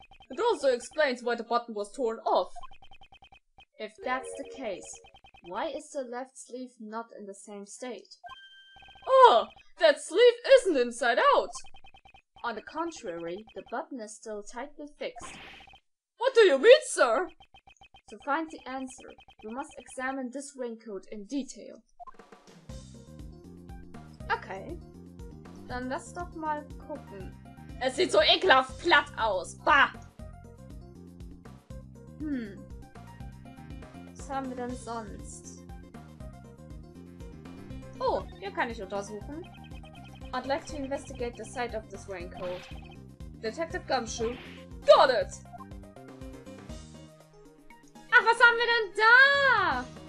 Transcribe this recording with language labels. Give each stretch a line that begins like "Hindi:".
English: It also explains why the button was torn off. If that's the case, why is the left sleeve not in the same state? Oh, that sleeve isn't inside out! On the contrary, the button is still tightly fixed. What do you mean, sir? To find the answer, we must examine this raincoat in detail.
German: Okay, dann lass doch mal gucken. Es sieht so ekelhaft platt aus. Bah! Was haben wir denn sonst? Oh, hier kann ich untersuchen.
English: I'd like to investigate the site of this raincoat. Detective Gumshoe. Got it!
German: Ach, was haben wir denn da?